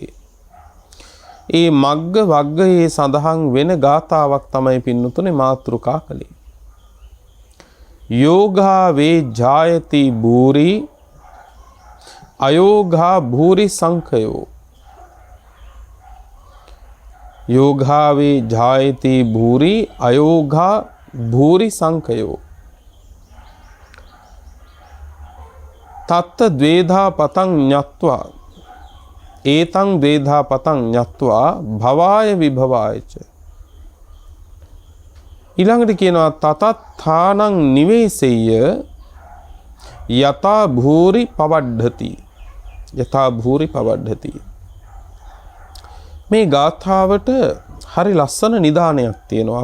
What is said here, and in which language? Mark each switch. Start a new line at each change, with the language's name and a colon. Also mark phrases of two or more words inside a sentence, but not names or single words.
Sinhala: ඒ මග්ග වග්ගයේ සඳහන් වෙන ගාථාවක් තමයි පින්නතුනේ මාතෘකා කළේ.
Pali: යෝගා වේ ජායති භූරි අයෝගා භූරි සංඛයෝ. යෝගා වේ ජායති භූරි අයෝගා භූරි සංඛයෝ. තත්ත ද්වේධා පතං ඤත්වා ඒතං ද්වේධා පතං ඤත්වා භවාය විභවායච.
Sinhala: ඊළඟට කියනවා
Pali: තතත්ථානං නිවේසෙය්‍ය යතා භූරි පවඩ්ඩති. යතා භූරි පවඩ්ඩති.
Sinhala: මේ ගාථාවට හරි ලස්සන නිදානයක් තියෙනවා.